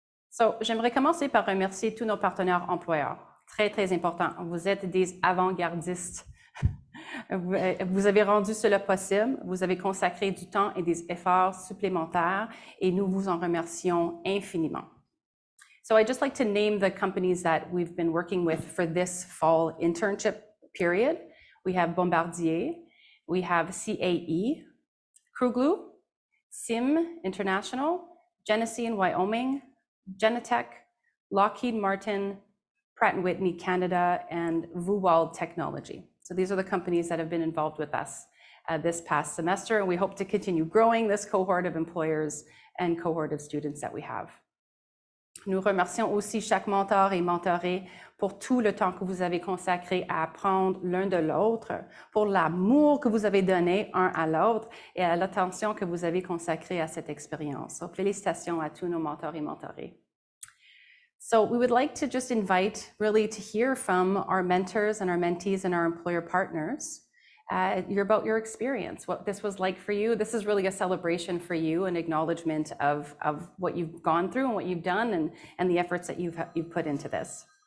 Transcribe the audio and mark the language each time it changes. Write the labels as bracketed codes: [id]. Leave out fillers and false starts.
[fr] So, j'aimerais commencer par remercier tous nos partenaires employeurs. Très, très important. Vous êtes des avant-gardistes. Vous avez rendu cela possible, vous avez consacré du temps et des efforts supplémentaires et nous vous en remercions infiniment. [en] So I'd just like to name the companies that we've been working with for this fall internship period. We have Bombardier, we have CAE, Kruglu, SIM International, Genesee in Wyoming, Genetech, Lockheed Martin, Pratt & Whitney Canada, and Vuwald Technology. So these are the companies that have been involved with us this past semester, and we hope to continue growing this cohort of employers and cohort of students that we have. [fr] Nous remercions aussi chaque mentor et mentorée pour tout le temps que vous avez consacré à apprendre l'un de l'autre, pour l'amour que vous avez donné un à l'autre et à l'attention que vous avez consacrée à cette expérience. So, félicitations à tous nos mentors et mentorées. [en] So we would like to just invite really to hear from our mentors and our mentees and our employer partners about your experience, what this was like for you. This is really a celebration for you, an acknowledgement of what you've gone through and what you've done and the efforts that you've put into this.